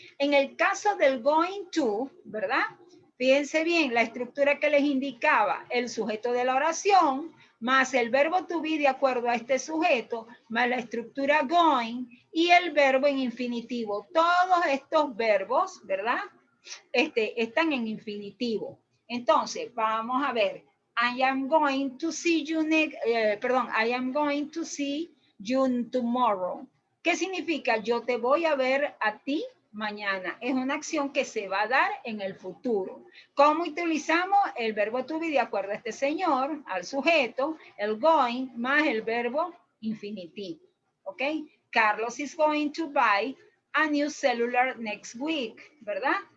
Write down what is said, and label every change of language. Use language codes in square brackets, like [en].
[es] En el caso del going to, ¿verdad? Fíjense bien, la estructura que les indicaba, el sujeto de la oración, más el verbo to be de acuerdo a este sujeto, más la estructura going y el verbo en infinitivo. Todos estos verbos, ¿verdad? Están en infinitivo. Entonces, vamos a ver. [en] I am going to see you I am going to see you tomorrow. [es] ¿Qué significa? Yo te voy a ver a ti mañana. Es una acción que se va a dar en el futuro. ¿Cómo utilizamos el verbo to be de acuerdo a este señor, al sujeto, el going, más el verbo infinitivo? [en] ¿Ok? Carlos is going to buy a new cellular next week, ¿verdad?